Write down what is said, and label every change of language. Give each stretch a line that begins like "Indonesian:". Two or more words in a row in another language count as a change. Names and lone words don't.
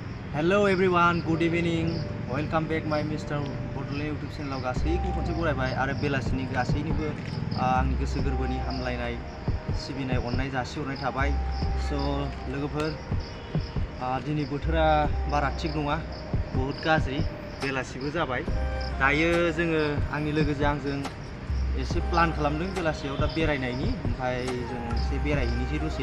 English: Hello everyone, good evening. Welcome back my Mr. Bodole YouTube channel
Bodo: आव गासैखौबो खनसे बरायबाय आरो बेलासिनि गासैनिबो आंनि गोसो गोरबोनि हामलायनाय सिबिनाय अननाय जासिहरनाय थाबाय। स' लोगोफोर दिनै बोथोरा बारा थिग नङा, बहुत गाज्रि, बेलासिबो जाबाय। दायो जोङो आंनि लोगोजों आंजों एसे प्लान खालामदों बेलासियाव दा बेरायनायनि, ओमफ्राय जों एसे बेरायहैनोसै दसे।